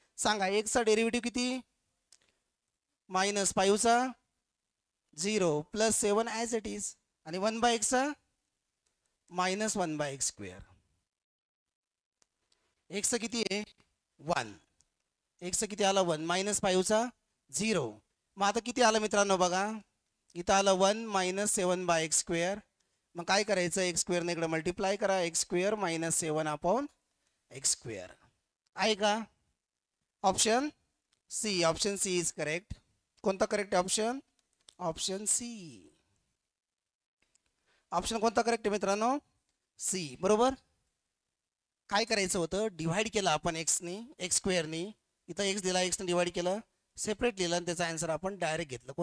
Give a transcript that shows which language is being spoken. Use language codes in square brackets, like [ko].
[mr] सांगा एक्सचा डेरिव्हेटिव्ह किती, -5चा 0 प्लस 7 [en] as it is, [mr] आणि 1 बाय एक्सचा -1 बाय एक्स स्क्वेअर. एक्सचं किती आहे 1, एक्सचं किती आलं 1, -5चा 0. मग आता किती आलं मित्रांनो बघा, इथं आलं 1 - 7 बाय एक्स स्क्वेअर. मग काय करायचं, एक्स स्क्वेअरने इकडे मल्टिप्लाय करा, x square minus 7 upon x square. आहे का [en] Option C, option C is correct. [mr] कोणता correct option, option C. Option कोणता करेक्ट आहे मित्रांनो, सी, बरोबर. काय करायचं होतं, डिवाइड केलं आपण एक्सने, एक्स स्क्वेअरने, इथं एक्स दिला, एक्सने डिवाइड केलं, सेपरेट लिहिलं आणि त्याचा आन्सर आपण डायरेक्ट घेतलं.